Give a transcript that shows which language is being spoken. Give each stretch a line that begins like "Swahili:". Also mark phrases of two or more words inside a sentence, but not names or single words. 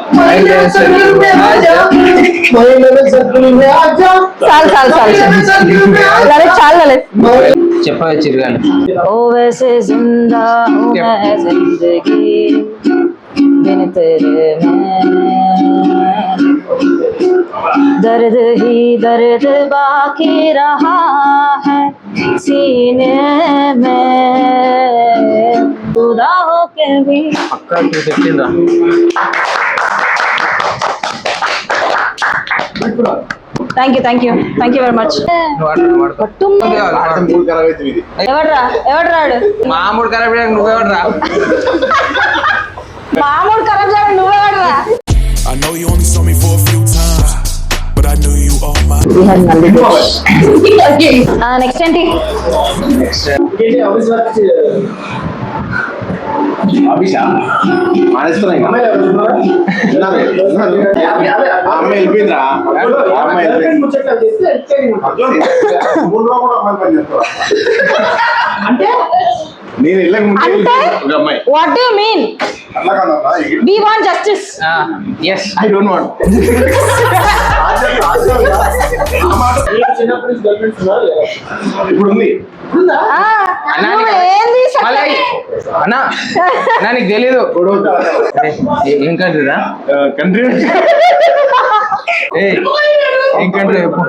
Telugu: చాలు చాలు చాలు లలిత్ చాలు లలిత్ చెప్పగా చిరుగాని
Hindi: ओ वैसे जिंदा हूँ मैं जिंदगी बिन तेरे में दर्द ही दर्द बाकी रहा है सीने में खुदा हो के भी
Telugu: పక్కా 215 రా.
English: thank you very much
Telugu: నువ్వు వాడుకో. ఎవడ్రా ఎవడ్రాడు మామూలు ఖరాబ్ చేయడానికి నువ్వెవడరా? మామూలు ఖరాబ్ చేయడం నువ్వెవడ్రా
English: I know you only saw me for a few times, but I knew you all my.
Telugu: నెక్స్ట్ ఏంటి అమ్మాయి వెళ్ళిపోయిందిరా నేను వెళ్ళక ముందే అంటే ఒక అమ్మాయి
English: what do you mean
Telugu: అట్లా కాదమ్మా
English: we want justice
Telugu: ఎస్
English: I don't want
Telugu: ఇప్పుడు ఉంది ఏంది అన్నా అన్నా నీకు తెలీదు ఏం కంట్రీరా? కంట్రీ ఏం కంట్రీ చెప్పు.